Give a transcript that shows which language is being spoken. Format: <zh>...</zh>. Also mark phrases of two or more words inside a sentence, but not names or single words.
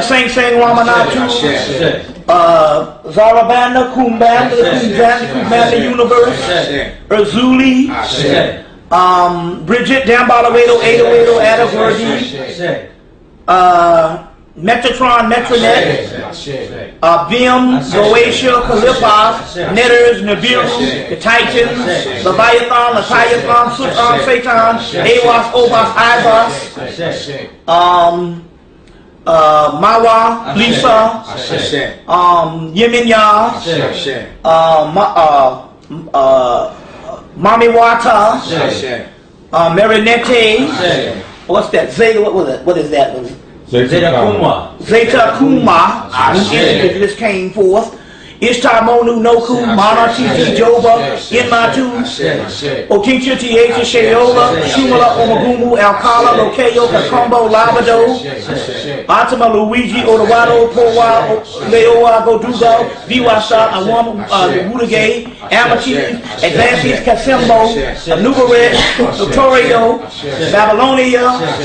<en>Sing Sing, Ramanatu, Zarabanda, Kumbanda Universe, Urzuli, Bridget, Dambalawedo, Adawedo, Adaverdi, Metatron, Metronet, Bim, Boetia, Kalifas, Netters, Nibiru, the Titans, Leviathan, Leviathan, Sutan, Satan, Awas, Obas, Ibas, Mawa, Lisa, Yeminya, Mami Wata, Marinette, what's that? Zeta, what is that? Zeta Kuma. Zeta Kuma, this came forth. Ishtar Monu Noku, Mana Titi Joba, Inmatu, Okincha Tieta Shayola, Shumala Omagumu, Alcala, Lokeo, Kakombo, Labado, Atama Luigi, Odawado, Powa, Leoa, Godugo, Viwasa, Awam, Wudagay, Amati, Advances, Casimbo, Nubaret, Notorio, Babylonia,</en>